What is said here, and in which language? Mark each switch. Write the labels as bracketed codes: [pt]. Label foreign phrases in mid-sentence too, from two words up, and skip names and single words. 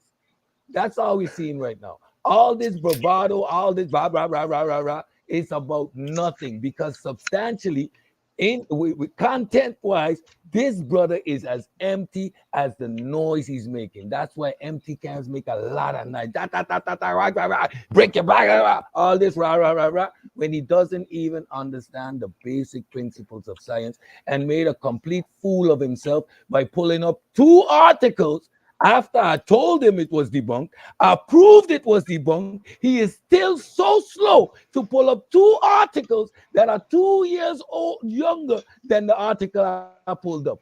[en] That's all we're seeing right now. All this bravado, all this rah, rah, rah, rah, rah, rah, it's about nothing because substantially, with content-wise, this brother is as empty as the noise he's making. That's why empty cans make a lot of noise. Da, da, da, da, da, rah, rah, rah, break your back, rah, rah, all this rah, rah, rah, rah, when he doesn't even understand the basic principles of science and made a complete fool of himself by pulling up 2 articles after I told him it was debunked. I proved it was debunked. He is still so slow to pull up 2 articles that are 2 years old younger than the article I pulled up.